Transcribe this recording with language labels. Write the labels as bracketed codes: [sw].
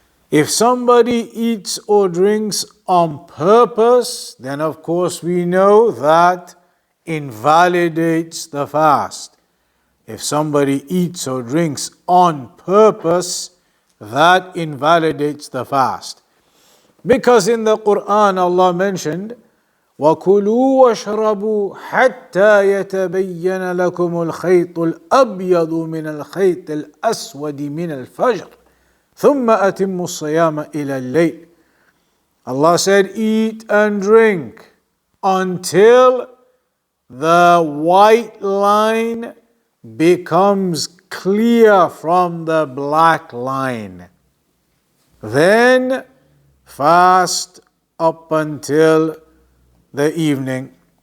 [en] If somebody eats or drinks on purpose, then of course we know that invalidates the fast. If somebody eats or drinks on purpose, that invalidates the fast. Because in the Quran Allah mentioned, [ar] وَكُلُوا وَاشْرَبُوا حَتَّى يَتَبَيَّنَ لَكُمُ الْخَيْطُ الْأَبْيَضُ مِنَ الْخَيْطِ الْأَسْوَدِ مِنَ الْفَجْرِ ثُمَّ أَتِمُّوا الصِّيَامَ إِلَى اللَّيْلِ. [en] Allah said, eat and drink until the white line becomes clear from the black line. Then fast up until the evening.